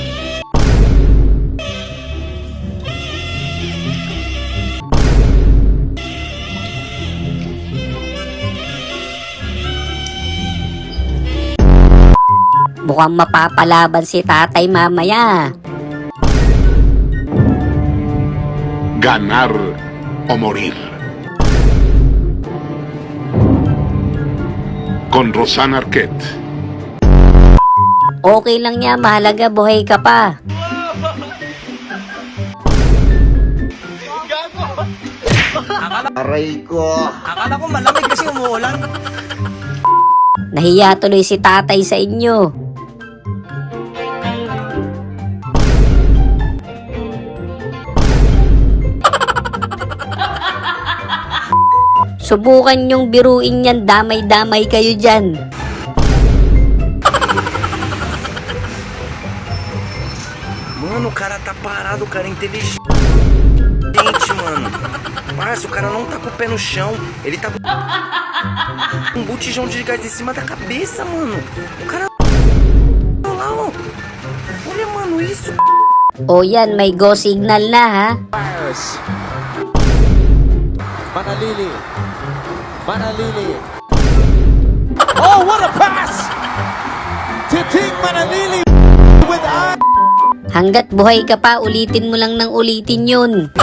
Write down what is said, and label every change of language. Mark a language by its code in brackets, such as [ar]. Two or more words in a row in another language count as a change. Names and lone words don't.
[tl] Mukhang mapapalaban si tatay mamaya. [es] Ganar o morir. Con Rosana Arquette. [tl] Okay lang yan, mahalaga buhay ka pa. Aray ko. Akala ko malamig kasi umuulan. Nahiya tuloy si tatay sa inyo. Subukan yung biruin yan, damay-damay kayo dyan. [pt] Mano, o cara tá parado, o cara é inteligente, mano. Parça, o cara não tá com o pé no chão. Ele tá com um botijão de gás em cima da cabeça, mano. O cara... Olha lá, ó. Olha, mano, isso. [tl] O yan, may go signal na ha. Manalili. [en] Manalili. Oh, what a pass! Titing Manalili with eye. [tl] Hanggat buhay ka pa, ulitin mo lang ng ulitin yun.